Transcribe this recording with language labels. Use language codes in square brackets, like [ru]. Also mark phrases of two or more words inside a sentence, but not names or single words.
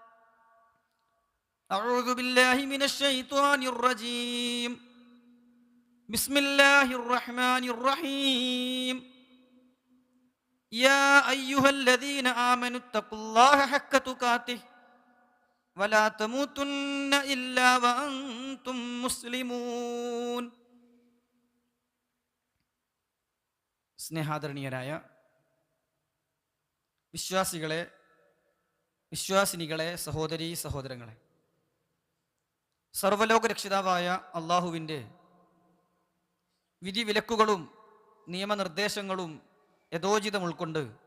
[ar] أعوذ بالله من الشيطان الرجيم بسم الله الرحمن الرحيم يا أيها الذين آمنوا اتقوا الله حق تقاته ولا تموتن إلا وأنتم مسلمون. [ml] സ്നേഹാദരണീയരായ വിശ്വാസിനികളെ, സഹോദരീ സഹോദരങ്ങളെ, സർവ്വലോക രക്ഷിതാവായ അള്ളാഹുവിൻ്റെ വിധിവിലക്കുകളും നിയമനിർദ്ദേശങ്ങളും യഥോചിതം ഉൾക്കൊണ്ട്